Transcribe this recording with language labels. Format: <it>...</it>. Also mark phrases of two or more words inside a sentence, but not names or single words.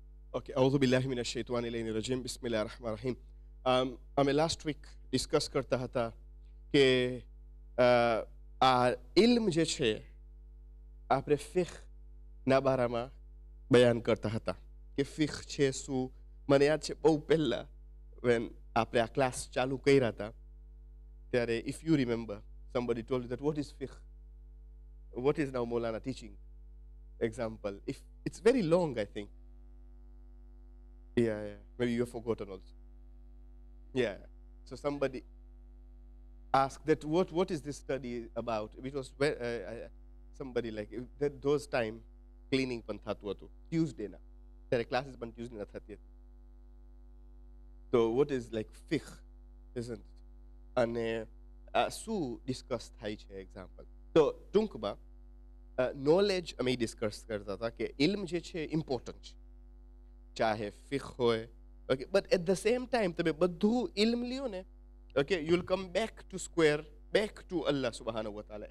<ar>Okay, أعوذ بالله من الشيطان الرجيم بسم الله الرحمن الرحيم.</ar> <gu>અમે લાસ્ટ વીક ડિસ્કસ કરતા હતા કે આ ઇલ્મ જે છે આપણે ફિખના બારામાં બયાન કરતા હતા કે ફિખ છે શું. મને યાદ છે બહુ પહેલાં વેન આપણે આ ક્લાસ ચાલુ કર્યા હતા ત્યારે</gu> <en>if you remember somebody told you that what is fiqh, what is now Maulana teaching example. If it's very long, I think. Yeah, maybe you have forgotten also. Yeah. So somebody asked that what is this study about? It was somebody like that those time cleaning</en> <gu>પણ થતું હતું ટ્યુઝડે ના ત્યારે ક્લાસીસ પણ ટ્યુઝડે ના થતી હતી.</gu> <en>તો what is like fiqh, isn't it?</en> <gu>અને શું ડિસ્કસ થાય છે એક્ઝામ્પલ. તો ટૂંકમાં નોલેજ અમે ડિસ્કસ કરતા હતા કે ઇલ્મ જે છે ઇમ્પોર્ટન્ટ છે, ચાહે ફિખ હોય.</gu> <en>okay, but at the same time</en> <gu>તમે બધું ઇલ્મ લ્યો ને,</gu> <en>okay, you will come back to square, back to</en> <ar>الله سبحانه وتعالى.</ar>